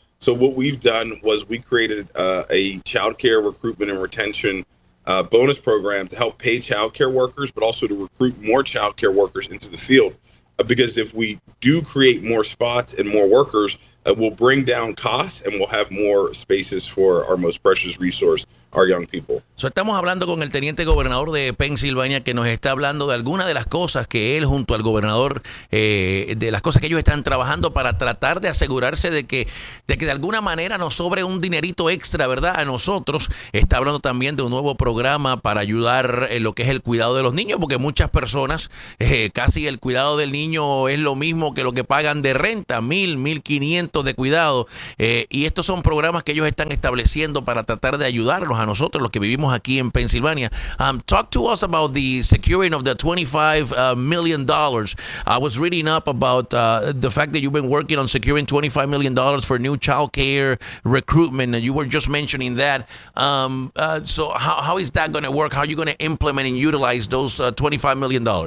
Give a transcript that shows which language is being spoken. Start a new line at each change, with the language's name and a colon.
English: So what we've done was we created a childcare recruitment and retention bonus program to help pay child care workers, but also to recruit more child care workers into the field. Because if we do create more spots and more workers, we'll bring down costs and we'll have more spaces for our most precious resource, our young people.
Spanish: So estamos hablando con el teniente gobernador de Pensilvania, que nos está hablando de algunas de las cosas que él junto al gobernador, de las cosas que ellos están trabajando para tratar de asegurarse de que de alguna manera nos sobre un dinerito extra, ¿verdad? A nosotros. Está hablando también de un nuevo programa para ayudar en lo que es el cuidado de los niños, porque muchas personas, casi el cuidado del niño es lo mismo que lo que pagan de renta, 1,000, 1,500 de cuidado. Y estos son programas que ellos están estableciendo para tratar de ayudarlos a nosotros, los que vivimos aquí en Pennsylvania.
English: Talk to us about the securing of the $25 million. I was reading up about the fact that you've been working on securing $25 million for new child care recruitment, and you were just mentioning that. So how is that going to work? How are you going to implement and utilize those $25 million?